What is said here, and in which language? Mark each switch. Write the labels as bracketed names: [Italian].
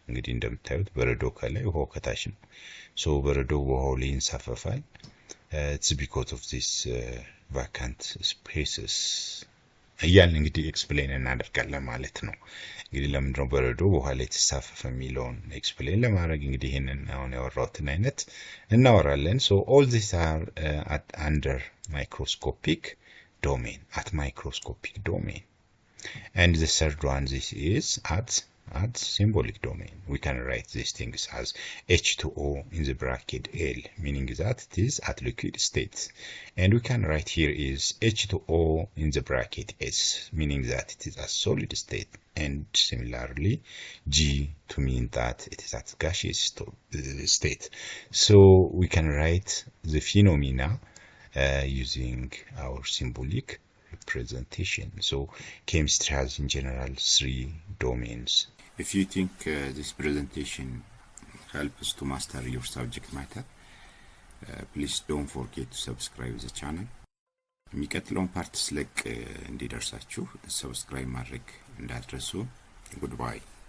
[Amharic] እንግዲህ እንደምታዩት በረዶ ከላይ ውሃው ከታች ነው። so በረዶ ውሃው ላይ ይንሳፈፋል። [English] it's because of this vacant spaces [Amharic] እያልን እንግዲህ ኤክስፕሌን እናደርጋለን ማለት ነው። እንግዲህ ለምንድነው በረዶ ውሃ ላይ ተሳፈፈ የሚለውን ኤክስፕሌን ለማድረግ እንግዲህ ይሄንን አሁን ያወራሁትን አይነት እናወራለን። [English] so all these are under microscopic domain, at microscopic domain. And the third one, this is at symbolic domain. We can write these things as H2O in the bracket L, meaning that it is at liquid state. And we can write here is H2O in the bracket S, meaning that it is at solid state. And similarly G to mean that it is at gaseous state. So we can write the phenomena using our symbolic representation. So chemistry has in general 3 domains. If you think this presentation helps to master your subject matter, please don't forget to subscribe the channel. [Amharic] የሚቀጥለውን ፓርት ስለቅ እንዲደርሳችሁ ሰብስክራይብ ማድረግ እንዳትረሱ። [English] Goodbye.